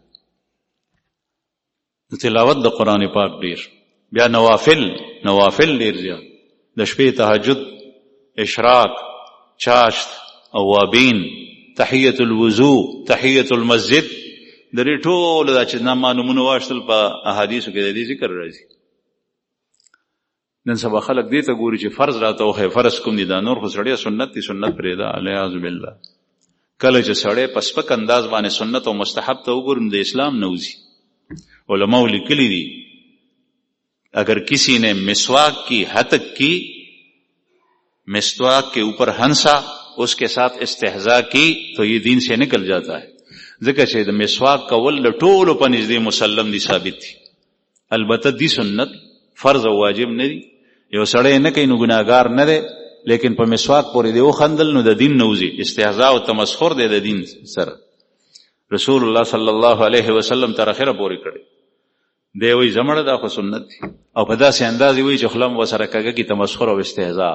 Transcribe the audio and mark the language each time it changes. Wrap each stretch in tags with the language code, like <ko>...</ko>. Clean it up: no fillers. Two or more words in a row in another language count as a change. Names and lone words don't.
<ps>د تلاوت د قرآن پاک ډېر بیا نوافل ډېر زیات د شپې تهجد اشراق چاشت اوابین</ps> <ar>تحیت الوضو، تحیت المسجد،</ar> <ps>د دې ټولو دا چې نامونه واخیستل په احادیثو کې د دې ذکر راځي. نن سبا خلک دې ته ګوري چې فرض راته وښیه، فرض کوم دي، دا نور خو سړی سنت دي، سنت پرېږده،</ps> <ar>الیاذ بالله.</ar> <ps>کله چې سړی په سپک انداز باندې سنت او مستحب ته وګورم د اسلام نه وځي.</ps> <ur>علماء لیکلي دي اگر کسی نے مسواک کی ہتک کی، مسواک کے اوپر ہنسا، اس کے ساتھ استہزاء کی، تو یہ دین سے نکل جاتا ہے.</ur> <ps>ځکه چې د مسواک کول د ټولو په نږدې مسلم دي، ثابت دي. البته دی سنت فرض او واجب نه دي. یو سړی نه کوي نو ګناهګار نه دی، لیکن په مسواک پورې دی وخندل نو د دین نه وځي. استهزاء او تمسخر دی د دین سره.</ps> <ar>رسول الله صلی الله علیه وسلم</ar> <ps>تر اخره پورې کړی دی، وایي زمړه دا خو سنت دي، او په داسې انداز وایي چې خلم وسره کږه کی تمسخر او استهزاء.</ps>